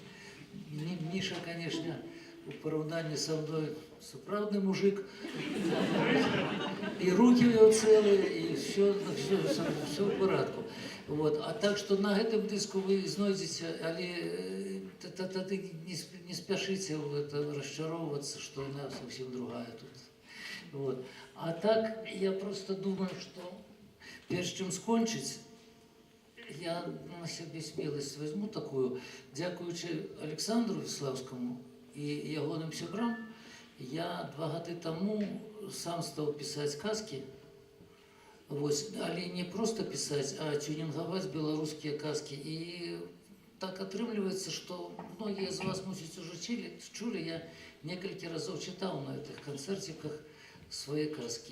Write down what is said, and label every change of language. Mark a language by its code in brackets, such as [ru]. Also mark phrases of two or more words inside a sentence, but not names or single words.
[be] Міша, конечно, у параўнанні са мной сапраўдны мужик. І руки у яго цэлыя, і все ў парадку. Вот. А так што на гэтым дыску вы знойдзеце, але тады не спяшыце расчароўвацца, што яна зусім другая тут. [ru] Вот. А так, я просто думаю, что прежде чем скончить, я на себе смелость возьму такую, [be] дякуючи Александру Веславскому і ягоным сябрам, я 2 гады таму сам стаў пісаць казкі. Вось, але не проста пісаць, а тюнінгаваць беларускія казкі. І так атрымліваецца, што многія з вас, мусіць, ужо чулі, я некалькі разоў чытаў на гэтых канцэрціках свае казкі.